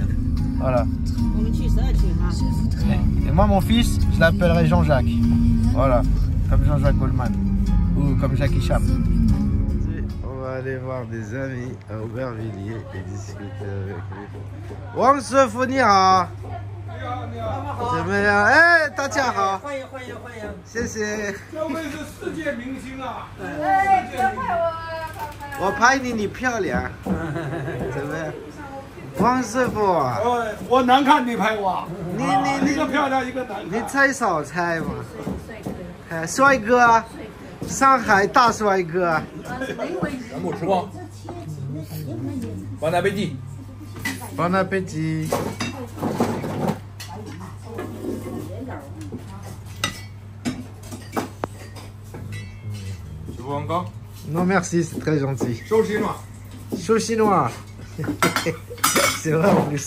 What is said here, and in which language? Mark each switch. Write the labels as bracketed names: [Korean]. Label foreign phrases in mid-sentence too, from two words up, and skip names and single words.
[French] Voilà. Et moi, mon fils, je l'appellerai Jean-Jacques. Voilà, comme Jean-Jacques Goldman. Ou comme Jackie Chan. On va aller voir des amis à Aubervilliers et discuter avec lui. [Chinese] Wang Sefo, 你好. 怎么样？哎，大家好，谢谢。这位是世界明星啊！哎，别拍我，我拍你，你漂亮。怎么样？王师傅，我难看，你拍我。你一个漂亮，一个难看。你猜少猜嘛？哎，帅哥，上海大帅哥。全部吃光。 [French] Bon appétit. Bon appétit. Tu veux encore? Non merci, c'est très gentil. Chaud chinois. Chaud chinois. C'est vrai en plus.